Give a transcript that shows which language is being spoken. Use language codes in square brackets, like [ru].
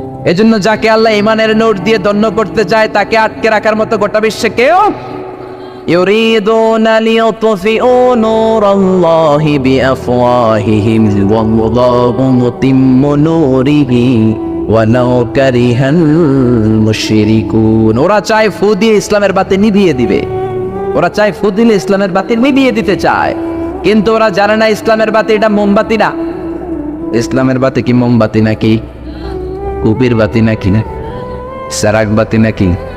[bn] এজন্য যাকে আল্লাহ ইমানের নোট দিয়ে দণ্ড করতে চায়, তাকে আটকে রাখার মতো গোটা বিশ্বে কেউ। [ar] يريدون ليطفئوا نور الله بأفواههم والله متم نوره ولو كره المشركون। [bn] ওরা চায় ফু দিয়ে ইসলামের বাতি নিভিয়ে দিবে, ওরা চায় ফু দিলে ইসলামের বাতি নিভিয়ে দিতে চায়, কিন্তু ওরা জানে না ইসলামের বাতি এটা মোমবাতি না। ইসলামের বাতি কি মোমবাতি নাকি কুপির বাতি নাকি না সারাক বাতি নাকি?